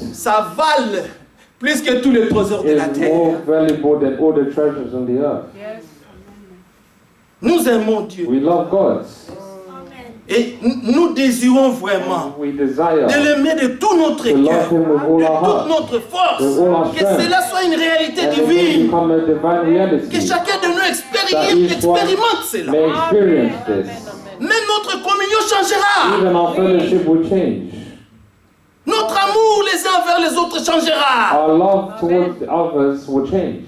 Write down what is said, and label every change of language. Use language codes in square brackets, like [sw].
[fr] ça vale plus que tous les trésors de la [en] is [fr] terre. [en] more valuable than all the treasures on the earth. [fr] Nous aimons Dieu [en] We love God. [fr] et nous désirons vraiment [en] We desire [fr] de l'aimer de tout notre [en] to love [fr] cœur, [en] Him with all [fr] de [en] our [fr] toute [en] heart. [fr] notre force, [en] With all our [fr] que [en] strength. [fr] cela soit une réalité [en] And it may [fr] divine, [en] become a divine [fr] que [en] reality. [fr] chacun de nous [en] That each one [fr] expérimente cela. [en] may experience this. [fr] Même notre communion changera. [en] Even our fellowship will change. [fr] Notre amour les uns vers les autres changera. [en] Our love towards the others will change.